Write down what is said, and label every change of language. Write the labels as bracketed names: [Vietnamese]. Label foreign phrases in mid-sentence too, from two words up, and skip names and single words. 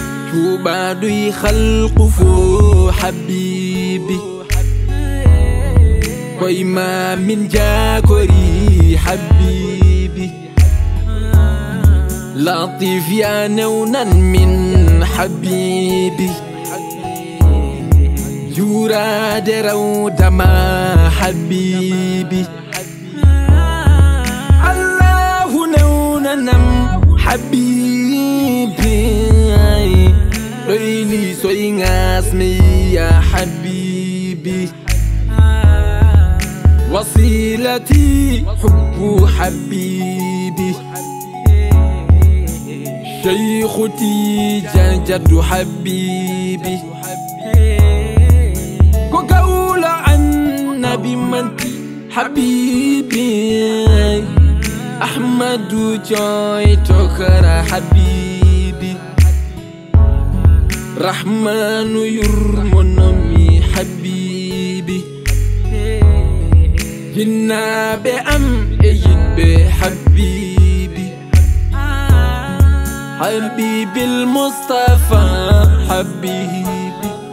[Fula] Cuuɓaaɗo e halku fo, Habibi. Koye ma min jaagori, Habibi. Latif ya newnan min, Habibi. Juurade rawda ma, Habibi. Allahu newnanam habibi. Ɗoyli soy ngas me [Arabic] يا حبيبي. وسيلتي حب حبيبي. شيخ تجان جد حبيبي. [Fula] Ko gawla annabi manti. Habibi, Ahmadu Joy Tokara Habibi, Rahmanu yurmonomi Habibi, jinnaɓe am e yidɓe Habibi, [Arabic] حبيب المصطفى حبيبي.